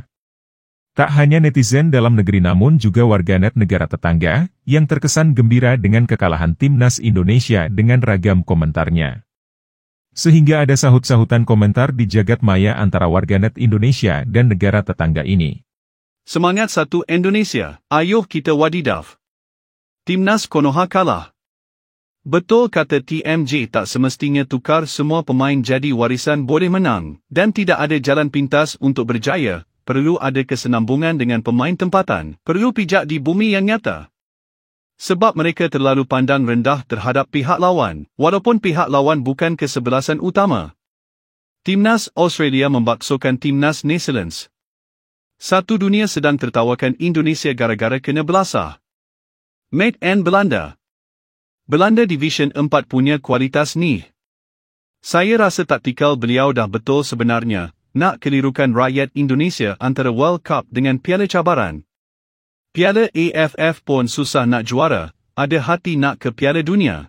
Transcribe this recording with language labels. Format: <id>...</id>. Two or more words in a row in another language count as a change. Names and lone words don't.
<id>Tak hanya netizen dalam negeri namun juga warganet negara tetangga, yang terkesan gembira dengan kekalahan timnas Indonesia dengan ragam komentarnya. Sehingga ada sahut-sahutan komentar di jagat maya antara warganet Indonesia dan negara tetangga ini. Semangat satu Indonesia, ayo kita wadidaw. Timnas Konoha kalah.</id> <ms>Betul kata TMJ, tak semestinya tukar semua pemain jadi warisan boleh menang, dan tidak ada jalan pintas untuk berjaya, perlu ada kesenambungan dengan pemain tempatan, perlu pijak di bumi yang nyata. Sebab mereka terlalu pandang rendah terhadap pihak lawan, walaupun pihak lawan bukan kesebelasan utama. Timnas Australia membaksokan Timnas New Zealand. Satu dunia sedang tertawakan Indonesia gara-gara kena belasah.</ms> <en>Made in Belanda.</en> <ms>Belanda Division 4 punya kualitas ni. Saya rasa taktikal beliau dah betul sebenarnya, nak kelirukan rakyat Indonesia antara World Cup dengan Piala Cabaran. Piala AFF pun susah nak juara, ada hati nak ke Piala Dunia.</ms>